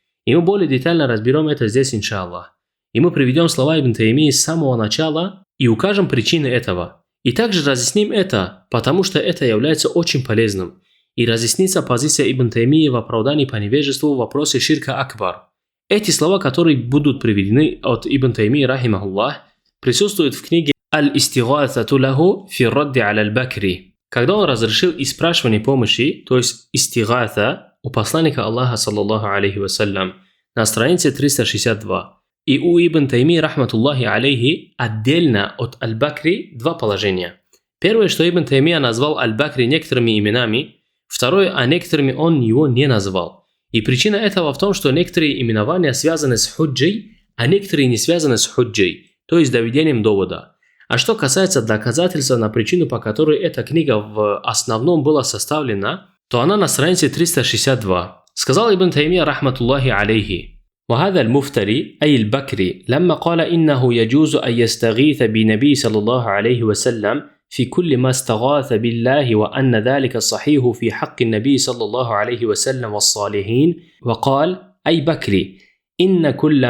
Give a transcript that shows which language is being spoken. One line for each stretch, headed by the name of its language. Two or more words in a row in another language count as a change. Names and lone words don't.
Russian: И мы более детально разберем это здесь, иншаллах. И мы приведем слова Ибн Таймии с самого начала и укажем причины этого. И также разъясним это, потому что это является очень полезным. И разъяснится позиция Ибн Таймии в оправдании по невежеству в вопросе
Arabic: شرك أكبر.
Russian: Эти слова, которые будут приведены от Ибн Таймии рахимахуллах, присутствуют в книге «Аль-Истигатату лаху фи радди аля аль-Бакри», когда он разрешил испрашивание помощи, то есть истигата, у посланника Аллаха
Arabic: صلى الله عليه وسلم,
Russian: на странице 362. И у Ибн Таймии
Arabic: رحمة الله عليه
Russian: отдельно от Аль-Бакри два положения. Первое, что Ибн Таймия назвал Аль-Бакри некоторыми именами, второе, а некоторыми он его не назвал. И причина этого в том, что некоторые именования связаны с худжей, а некоторые не связаны с худжей, то есть доведением довода. А что касается доказательства на причину, по которой эта книга в основном была составлена, то она на странице 362.
Arabic: Сказал Ибн Таймия رحمة الله عليه: وهذا المفتري أي البكري لما قال إنه يجوز أن يستغيث بنبي صلى الله عليه وسلم في كل ما استغاث بالله وأن ذلك صحيح في حق النبي صلى الله عليه وسلم والصالحين، وقال أي بكري إن كل